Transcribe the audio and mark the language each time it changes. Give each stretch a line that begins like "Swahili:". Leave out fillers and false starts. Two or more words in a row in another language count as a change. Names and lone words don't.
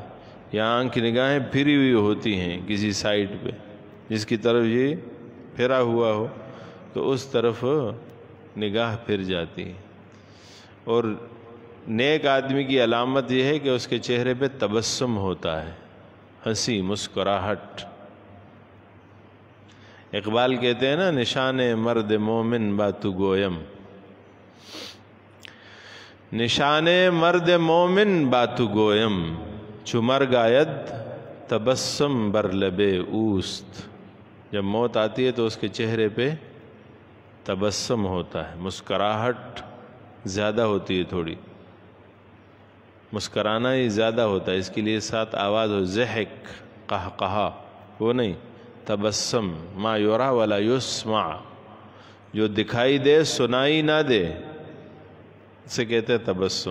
Urdu: یا آنکھ کی نگاہیں پھری ہوئی ہوتی ہیں کسی سائٹ پہ، جس کی طرف یہ پھرا ہوا ہو تو اس طرف نگاہ پھر جاتی ہے۔ اور نیک آدمی کی علامت یہ ہے کہ اس کے چہرے پہ تبسم ہوتا ہے، ہنسی، مسکراہٹ۔ اقبال کہتے ہیں نا،
Persian: نشان مرد مومن باتو گویم، نشان مرد مومن باتو گویم، چو مرگ آید تبسم بر لبے اوست۔
Urdu: جب موت آتی ہے تو اس کے چہرے پہ تبسم ہوتا ہے، مسکراہٹ زیادہ ہوتی ہے، تھوڑی مسکرانا ہی زیادہ ہوتا ہے، اس کے لیے ساتھ آواز ہو، ضحک، قہقہا، وہ نہیں، تبسم،
Arabic: ما یرا ولا یسمع،
Urdu: جو دکھائی دے سنائی نہ دے، اسے کہتے ہیں تبسم۔